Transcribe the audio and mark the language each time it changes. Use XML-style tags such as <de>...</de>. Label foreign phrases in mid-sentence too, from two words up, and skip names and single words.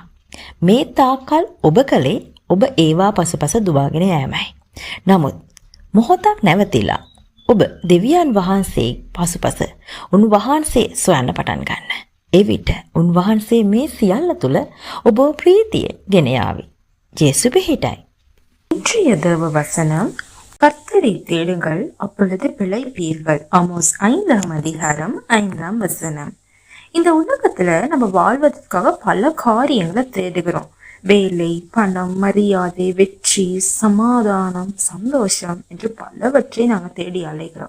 <si>මේ තාකල් ඔබ කලේ ඔබ ඒවා පසුපස දුවාගෙන යෑමයි. නමුත් මොහොතක් නැවතිලා ඔබ දෙවියන් වහන්සේ පසුපස උන්වහන්සේ සොයන්න පටන් ගන්න. එවිට උන්වහන්සේ මේ සියල්ල තුළ ඔබ ප්‍රීතිය ගෙන යාවි. ජේසු පිහිටයි.</si> <ta>இன்றைய தேவ வசனம், கர்த்தரை தேடுங்கள் அப்பொழுது பிழைப்பீர்கள். ஆமோஸ் 5ஆம் அதிகாரம் 5ஆம் வசனம். இந்த உலகத்துல நம்ம வாழ்வதற்காக பல காரியங்களை தேடுகிறோம். வேலை, பணம், மரியாதை, வெற்றி, சமாதானம், சந்தோஷம் என்று பலவற்றை நாங்க தேடி அலைகிறோம்.</ta>